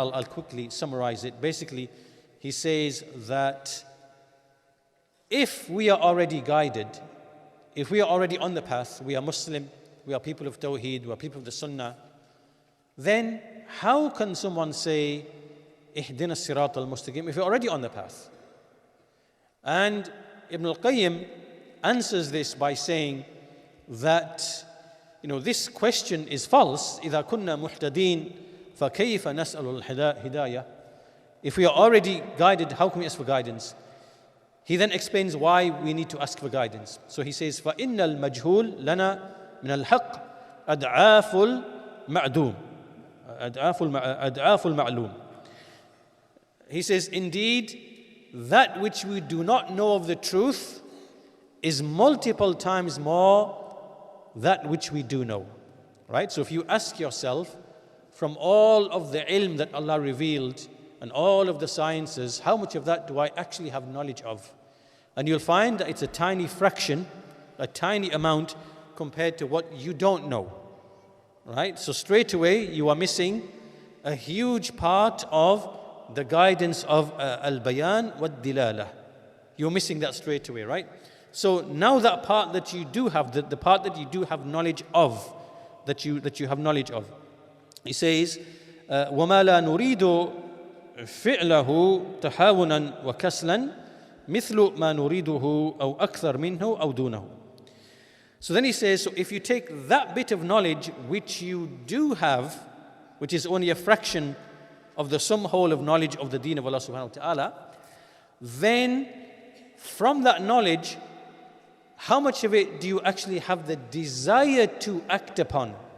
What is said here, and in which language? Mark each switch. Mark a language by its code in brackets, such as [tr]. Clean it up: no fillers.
[en] I'll quickly summarize it. Basically, he says that if we are already guided, if we are already on the path, we are Muslim, we are people of Tawheed, we are people of the Sunnah, then how can someone say ihdina as-sirat al-mustaqim if you're already on the path? And Ibn al-Qayyim answers this by saying that this question is false. [ar] إذا كنا محتدين فكيف نسأل الهداية? [en] If we are already guided, how can we ask for guidance? He then explains why we need to ask for guidance. So he says, [ar] فإن المجهول لنا من الحق أضعاف المعدوم أضعاف المعلوم. [en] He says, indeed, that which we do not know of the truth is multiple times more that which we do know. Right? So if you ask yourself, from all of the ilm that Allah revealed and all of the sciences, how much of that do I actually have knowledge of? And you'll find that it's a tiny fraction, a tiny amount compared to what you don't know. Right? So straight away you are missing a huge part of the guidance of al-bayan wad-dilala. You're missing that straight away, right? So now that part that you do have, the part that you do have knowledge of, that you have knowledge of. He says, [ar] وَمَا لَا نُرِيدُ فعله تحاونا وكسلا مثل ما نريده أو أكثر منه أو دونه. [en] So then he says, so if you take that bit of knowledge which you do have, which is only a fraction of the sum whole of knowledge of the deen of Allah subhanahu wa ta'ala, then from that knowledge, how much of it do you actually have the desire to act upon?